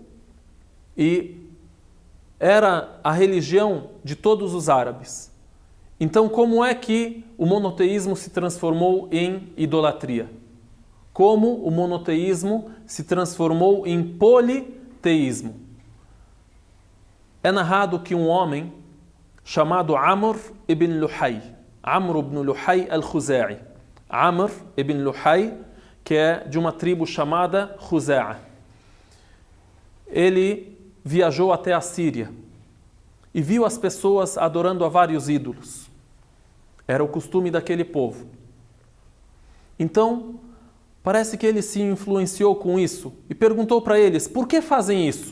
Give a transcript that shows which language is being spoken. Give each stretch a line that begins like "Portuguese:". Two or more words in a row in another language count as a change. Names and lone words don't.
Portuguese: E era a religião de todos os árabes. Então, como é que o monoteísmo se transformou em idolatria? Como o monoteísmo se transformou em politeísmo? É narrado que um homem chamado Amr ibn Luhay, Amr ibn Luhay al-Khuza'i, Amr ibn Luhay, que é de uma tribo chamada Khuza'a. Ele viajou até a Síria e viu as pessoas adorando a vários ídolos. Era o costume daquele povo. Então, parece que ele se influenciou com isso e perguntou para eles, por que fazem isso?